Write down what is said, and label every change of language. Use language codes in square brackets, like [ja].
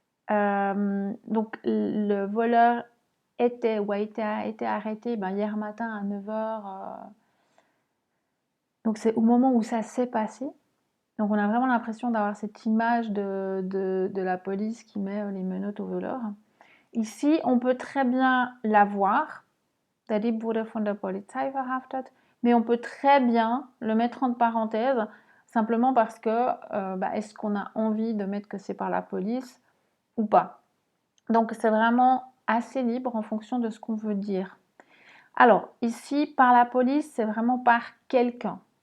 [fr] Donc, le voleur était ou a été arrêté hier matin à 9h. Donc, c'est au moment où ça s'est passé. Donc, on a vraiment l'impression d'avoir cette image de la police qui met les menottes au voleur. Ici, on peut très bien la voir. [de] Der Dieb wurde von der Polizei verhaftet. [fr] Mais on peut très bien le mettre entre parenthèses, simplement parce que est-ce qu'on a envie de mettre que c'est par la police ou pas. Donc c'est vraiment assez libre en fonction de ce qu'on veut dire. Alors ici, par la police, c'est vraiment par quelqu'un.